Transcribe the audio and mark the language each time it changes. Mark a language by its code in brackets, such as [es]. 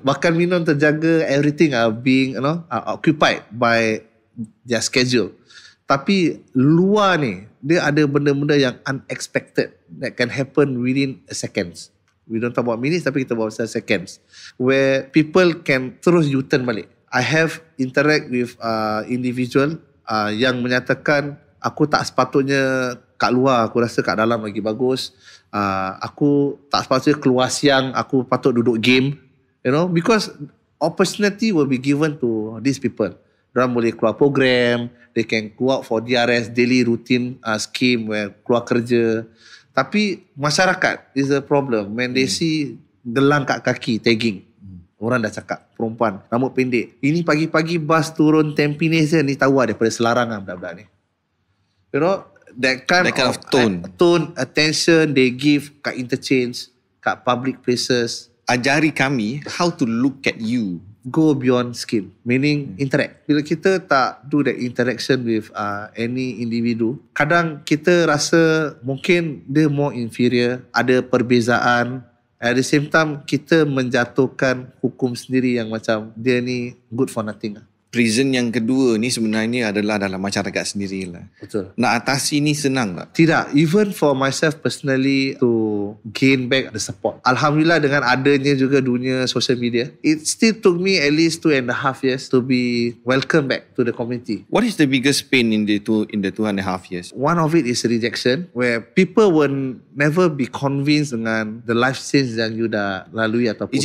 [ms] Makan minum terjaga, [en] everything are being occupied by their schedule. [ms] Tapi luar ni, dia ada benda-benda yang [en] unexpected that can happen within a seconds. We don't talk about minutes, [ms] tapi kita bawa [en] seconds. Where people can terus U-turn balik. I have interact with individual [ms] yang menyatakan, aku tak sepatutnya kat luar, aku rasa kat dalam lagi bagus. Aku tak sepatutnya keluar siang, aku patut duduk game. [en] You know, because opportunity will be given to these people. [ms] Diorang boleh keluar program, [en] they can go out for DRS, daily routine scheme where [ms] keluar kerja. Tapi masyarakat [en] is a problem when they see [ms] gelang kat kaki, [en] tagging. [ms] Orang dah cakap, perempuan, rambut pendek. Ini pagi-pagi bas turun Tampines je, ni tahu daripada Selarang budak-budak ni. [en] You know, that kind of tone, attention they give kat interchange, kat public places. [ms] Ajari kami [en] how to look at you. Go beyond skin, meaning interact. [ms] Bila kita tak [en] do that interaction with [ms] any individu, kadang kita rasa mungkin dia [en] more inferior, [ms] ada perbezaan. At the same time, kita menjatuhkan hukum sendiri yang macam dia ni [en] good for nothing. [ms] Prison yang kedua ni sebenarnya adalah dalam masyarakat sendirilah. Betul. Nak atasi ni senang tak? Tidak. [en] Even for myself personally to gain back the support. [ms] Alhamdulillah dengan adanya juga dunia [en] social media, it still took me at least 2.5 years to be welcome back to the community. What is the biggest pain in the 2.5 years? One of it is rejection, where people will never be convinced dengan the life change yang you [ms] dah lalui atau [en] portray.